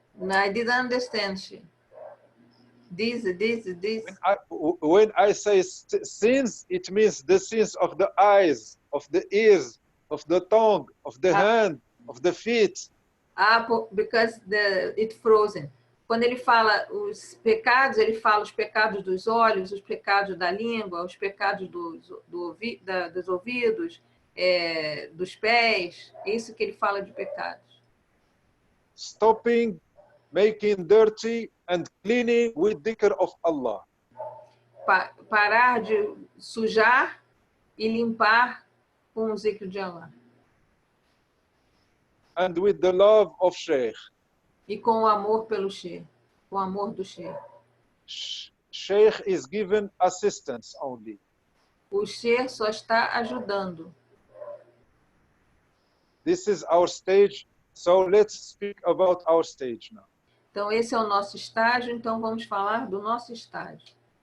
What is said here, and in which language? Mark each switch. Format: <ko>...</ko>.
<en>I didn't understand. This. When I say sins, it means the sins of the eyes, of the ears, of the tongue, of the hand, of the feet. Because it's frozen.</en> <pt>Quando ele fala os pecados, ele fala os pecados dos olhos, os pecados da língua, os pecados dos ouvidos, dos pés. É isso que ele fala de pecados.</pt> <en>Stopping, making dirty and cleaning with dhikr of Allah.</en> <pt>Parar de sujar e limpar com o zikr de Allah.</pt> <en>And with the love of Shaykh.</en> <pt>E com o amor pelo Sheikh, com o amor do Sheikh.</pt> <en>Sheikh is given assistance only.</en> <pt>O Sheikh só está ajudando.</pt> <en>This is our stage, so let's speak about our stage now.</en> <pt>Então esse é o nosso estágio, então vamos falar do nosso estágio.</pt>